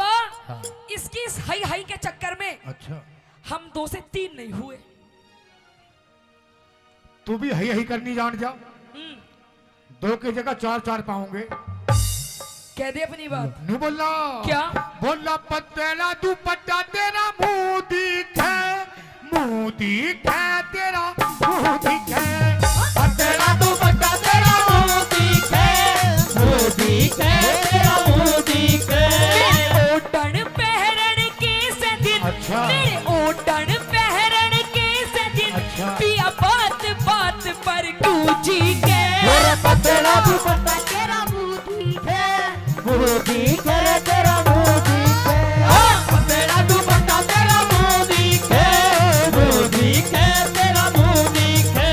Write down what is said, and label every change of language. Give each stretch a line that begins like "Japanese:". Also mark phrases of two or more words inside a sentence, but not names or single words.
Haryanvi: हाँ। इसकी इस हाई हाई के चक्कर में अच्छा हम 2 से 3 नहीं हुए। तू भी हई हई करनी जान जा, 2 की जगह 4 पाऊंगे। कह दे अपनी बात। नू बोला क्या बोला पतला दुपट्टा तेरा मुंह दिखे, मुंह दिखे तेरा मुंह दिखे, पतला दुपट्टा तेरा मुंह दिखे, मुंह दिखे तेरा मुंह दिखे। ओटन पहरन के से दिन, अच्छा। मेरे ओटन पहरन के से दिन, अच्छा। पिया बात बात पर गूंजी के। तेरा पतला दुपट्टा तेरा मुंह दिखे, मुंह दिखे तेरा मुंह दिखे, पतला दुपट्टा तेरा मुंह दिखे, मुंह दिखे तेरा मुंह दिखे।